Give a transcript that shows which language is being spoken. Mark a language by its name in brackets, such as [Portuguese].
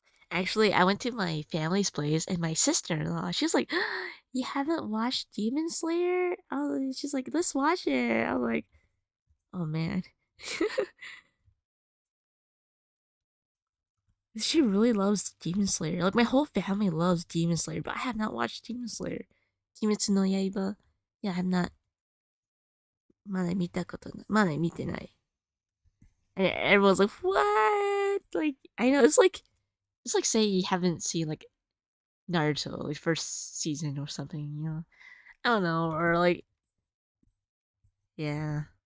[English] Actually, I went to my family's place, and my sister-in-law, she's like, "You haven't watched Demon Slayer?" She's like, "Let's watch it." I was like, "Oh man." She really loves Demon Slayer. Like my whole family loves Demon Slayer, but I have not watched Demon Slayer. Kimetsu no Yaiba. Yeah, I have not. [Japanese] まだ見たことない。まだ見てない. [English] And everyone's like, "What?" Like I know it's like saying you haven't seen like Naruto, like first season or something, you know. I don't know, or like yeah.